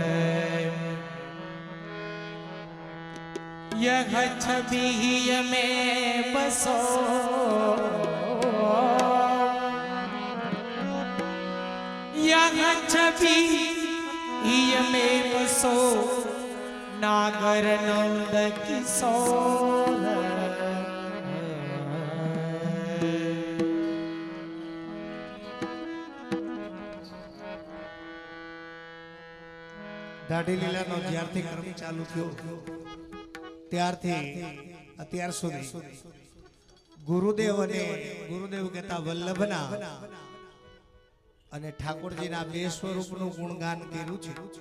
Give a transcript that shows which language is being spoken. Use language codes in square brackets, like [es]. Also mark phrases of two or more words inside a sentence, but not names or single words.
[hi] यह छवि में बसो यह छवि में बसो नागर नंद किशोर [gu] દાઢી લીલાનો જ્યારથી ક્રમ ચાલુ થયો ત્યારથી અત્યાર સુધી ગુરુદેવ અને ગુરુદેવ કહેતા વલ્લભના અને ઠાકોરજીના બે સ્વરૂપનું ગુણગાન કર્યું છે।